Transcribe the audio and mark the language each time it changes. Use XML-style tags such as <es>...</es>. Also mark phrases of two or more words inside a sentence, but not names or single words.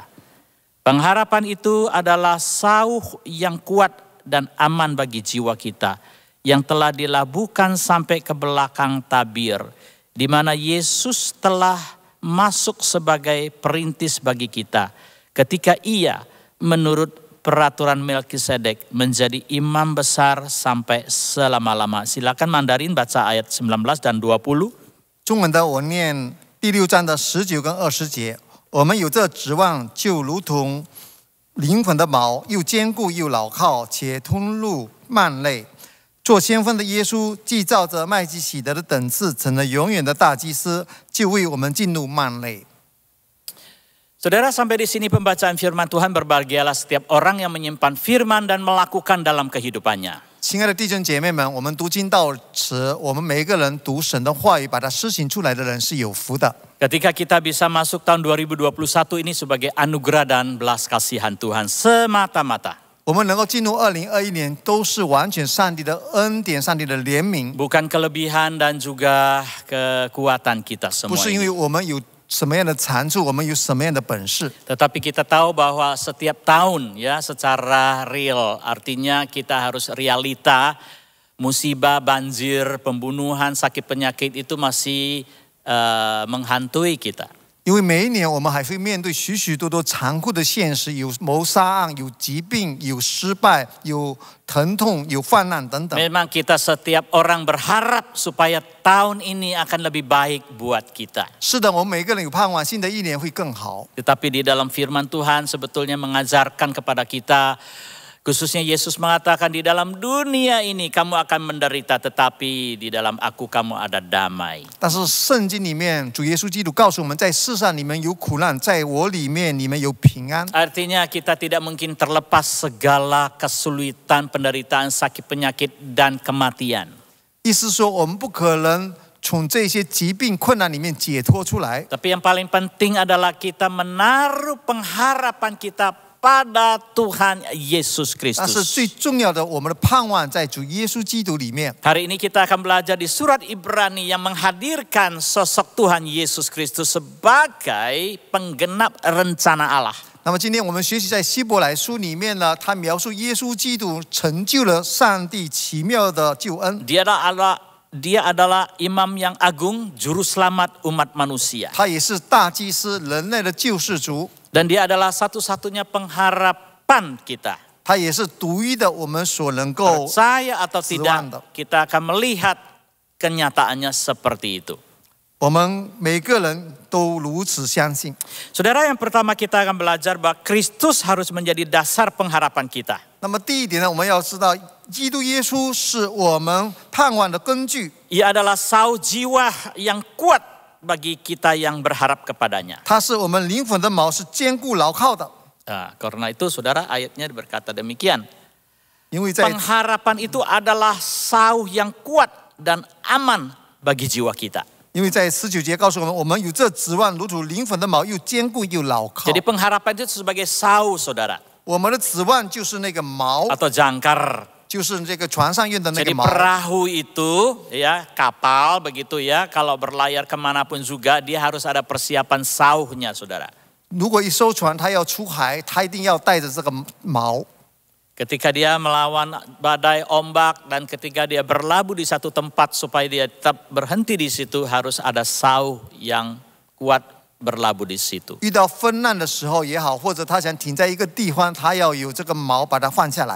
<id>Pengharapan itu adalah sauh yang kuat dan aman bagi jiwa kita, yang telah dilabuhkan sampai ke belakang tabir, di mana Yesus telah masuk sebagai perintis bagi kita ketika ia menurut peraturan Melkisedek menjadi imam besar sampai selama-lama. Silakan Mandarin baca ayat 19 dan 20.</id> <zh>中文的我念第6章的19跟20节。我们有这指望，就如同灵魂的锚，又坚固又牢靠，且通入幔内。做先锋的耶稣，既照着麦基洗德的等次，成了永远的大祭司，就为我们进入幔内。</zh> <id>Saudara, sampai di sini pembacaan firman Tuhan. Berbahagialah setiap orang yang menyimpan firman dan melakukan dalam kehidupannya.</id> <zh>亲爱的弟兄姐妹们，我们读经到此，我们每一个人读神的话语，把它施行出来的人是有福的。</zh> <id>Ketika kita bisa masuk tahun 2021 ini sebagai anugerah dan belas kasihan Tuhan semata-mata.</id> <zh>我们能够进入2021年，都是完全上帝的恩典、上帝的怜悯，</zh> <id>Bukan kelebihan dan juga kekuatan kita</id> <zh>不</zh> <id>semua</id> <zh>是因为</zh> <id>ini.</id> <zh>我们有什么样的长处，我们有什么样的本事。</zh> <id>Tetapi kita tahu bahwa setiap tahun ya secara real, artinya kita harus realita, musibah, banjir, pembunuhan, sakit penyakit itu masih menghantui kita.</id> <zh>因为每一年我们还会面对许许多多残酷的现实，有谋杀案，有疾病，有失败，有疼痛，有患难等等。</zh> <id>Memang kita setiap orang berharap supaya tahun ini akan lebih baik buat kita.</id> <zh>是的，我们每个人有盼望，新的一年会更好。</zh> <id>Tetapi di dalam firman Tuhan sebetulnya mengajarkan kepada kita, khususnya Yesus mengatakan di dalam dunia ini kamu akan menderita, tetapi di dalam aku kamu ada damai.</id> <zh>但是圣经里面，主耶稣基督告诉我们，在世上你们有苦难，在我里面你们有平安。</zh> <id>Artinya kita tidak mungkin terlepas segala kesulitan, penderitaan, sakit penyakit dan kematian.</id> <zh>意思说，我们不可能从这些疾病困难里面解脱出来。</zh> <id>Tapi yang paling penting adalah kita menaruh pengharapan kita pada Tuhan Yesus</id> <zh>但是</zh> <id>Kristus.</id> <zh>最重要的，我们的盼望在主耶稣基督里面。</zh> <id>Hari ini kita akan belajar di surat Ibrani yang menghadirkan sosok Tuhan Yesus Kristus sebagai penggenap rencana Allah.</id> <zh>那么今天我们学习在希伯来书里面呢，他描述耶稣基督成就了上帝奇妙的救恩。</zh> <id>Dia adalah imam yang agung, juru selamat umat manusia.</id> <zh>他也是大祭司，人类的救世主。</zh> <id>Dan dia adalah satu-satunya pengharapan kita.</id> <zh>他也是独一的，我们所能够</zh> <id>Percaya atau</id> <zh>指望</zh> <id>tidak,</id> <zh>的。</zh> <id>kita akan melihat kenyataannya seperti itu.</id> <zh>我们每个人都如此相信。</zh> <id>Saudara, yang pertama kita akan belajar bahwa Kristus harus menjadi dasar pengharapan kita.</id> <zh>那么第一点呢，我们要知道，基督耶稣是我们盼望的根据。</zh> <id>Ia adalah sauh jiwa yang kuat bagi kita yang berharap kepadanya.</id> <zh>他是我们灵魂的锚，是坚固牢靠的。</zh> <id>Nah, karena itu saudara ayatnya berkata demikian.</id> <zh>因为在</zh> <id>Pengharapan itu adalah sauh yang kuat dan aman bagi jiwa kita.</id> <zh>因为在19节告诉我们，我们有这指望，如同灵魂的锚，又坚固又牢靠。</zh> <id>Jadi pengharapan itu sebagai sauh saudara.</id> <zh>我们的指望就是那个锚，</zh> <id>Atau jangkar.</id> <zh>就是这个船上用的那个</zh> <id>Jadi</id> <zh>锚。</zh> <id>perahu itu ya kapal begitu ya. Kalau berlayar kemanapun juga dia harus ada persiapan sauhnya saudara.</id> <zh>如果一艘船它要出海，它一定要带着这个锚。</zh> <id>Ketika dia melawan badai ombak dan ketika dia berlabuh di satu tempat supaya dia tetap berhenti di situ harus ada sauh yang kuat berlabuh di situ.</id> <zh>遇到风浪的时候也好，或者他想停在一个地方，他要有这个锚把它放下来。</zh>